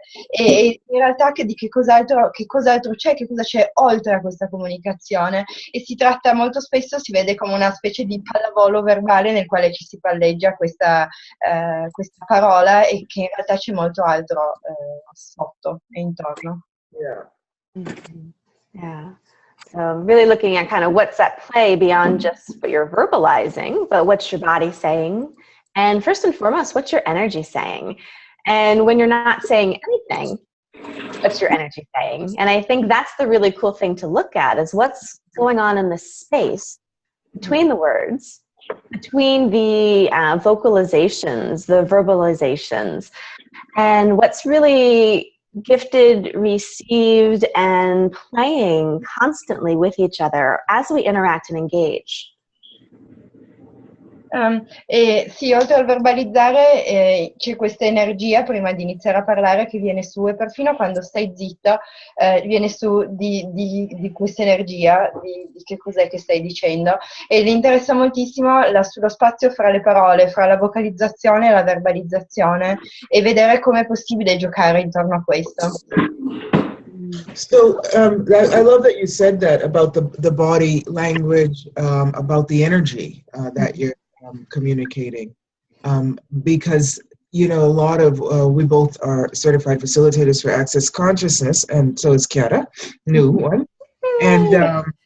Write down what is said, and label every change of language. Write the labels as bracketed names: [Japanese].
[Italian] e in realtà che cos'altro c'è, che cosa c'è oltre a questa comunicazione, e si tratta molto spesso, si vede come una specie di pallavolo verbale nel quale ci si palleggia questa parola, e che in realtà c'è molto altro sotto e intorno. [English] Yeah. So really looking at kind of what's at play beyond just what you're verbalizing, but what's your body saying, and first and foremost, what's your energy saying? And when you're not saying anything, what's your energy saying? And I think that's the really cool thing to look at, is what's going on in the space between the words, between the vocalizations, the verbalizations, and what's really gifted, received, and playing constantly with each other as we interact and engage. [Italian] E sì, oltre al verbalizzare c'è questa energia prima di iniziare a parlare che viene su, e perfino quando stai zitta viene su di questa energia, di che cos'è che stai dicendo, e gli interessa moltissimo lo spazio fra le parole, fra la vocalizzazione e la verbalizzazione, e vedere come è possibile giocare intorno a questo. [English] So I love that you said that about the body language, about the energy that you're communicating, because you know a lot of we both are certified facilitators for Access Consciousness, and so is Chiara, new one, and